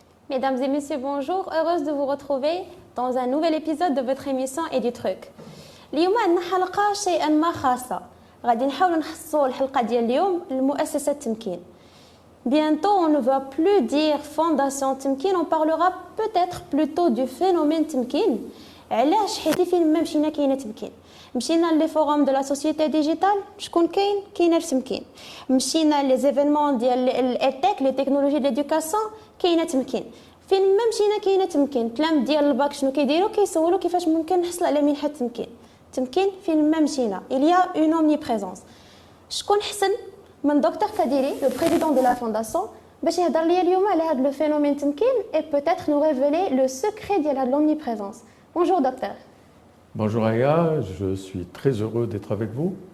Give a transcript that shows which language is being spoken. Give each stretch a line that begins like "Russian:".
French: Mesdames et messieurs, bonjour. Heureuse de vous retrouver dans un nouvel épisode de votre émission Et du truc.
Arabic: اليوم عندنا حلقة شيئا ما خاصة. غادي نحاولوا نخصصوا الحلقة ديال اليوم لمؤسسة تمكين.
French: Bientôt, on ne va plus dire Fondation Temkin, on parlera peut-être plutôt du phénomène Temkin.
Arabic: علاش حيت فين ما مشينا كاينه تمكين. مشينا
French: لي فوروم دو لا سوسيتي ديجيتال
Arabic: شكون كاينه في تمكين. مشينا لي زيفينمون ديال الايتك لي تكنولوجي ديدوكاسيون كاينه تمكين. فين ما مشينا كاينه تمكين. تلام ديال الباك شنو كيديروا كيسولوا كيفاش ممكن نحصل على منحه تمكين. تمكين فين ما مشينا
French: il y a une omniprésence.
Arabic: شكون حسن من دكتور كاديري لو بريزيدون دو لا فونداسيون باش يهضر ليا اليوم على هذا لو فينومين تمكين
French: et peut-être nous révéler le secret
Arabic: ديال هذه l'omniprésence.
French: Bonjour docteur. Bonjour Aya, je suis très heureux d'être avec vous.